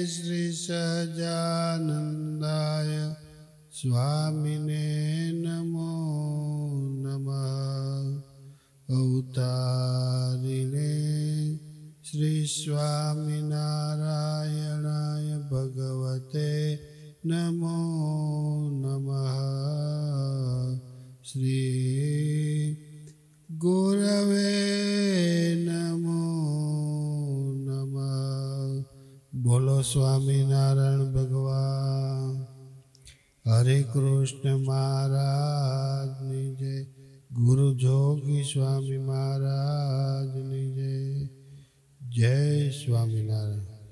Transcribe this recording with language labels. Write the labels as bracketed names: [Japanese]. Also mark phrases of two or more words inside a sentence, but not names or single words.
[Sanskrit] श्रीसहजानन्दाय स्वामिने नमो नमः अवतारिणे श्री स्वामिनारायणाय भगवते नमो नमः श्री गुरवे नमो नमः। [Hindi] बोलो स्वामीनारायण भगवान। हरे कृष्ण महाराज जय। गुरु जोगी स्वामी महाराज जय। जय स्वामीनारायण।